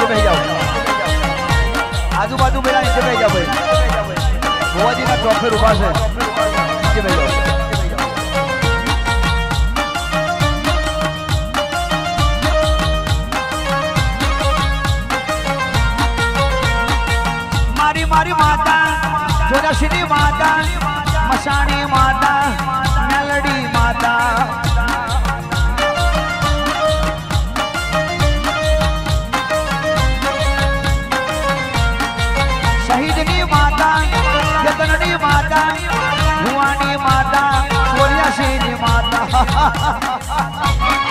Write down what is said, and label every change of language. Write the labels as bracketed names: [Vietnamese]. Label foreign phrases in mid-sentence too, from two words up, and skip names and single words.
[Hindi] बैठ जाओ आजू-बाजू बेरा नीचे बैठ जाओ भाई बुआजी का ट्रॉफी रुपा से नीचे बैठ जाओ [Gujarati] મારી મારી માતા જોરાશિની માતા મશાની માતા મેલડી માતા શહીદની માતા યતનની માતા ભુવાની માતા કોરિયાસીની માતા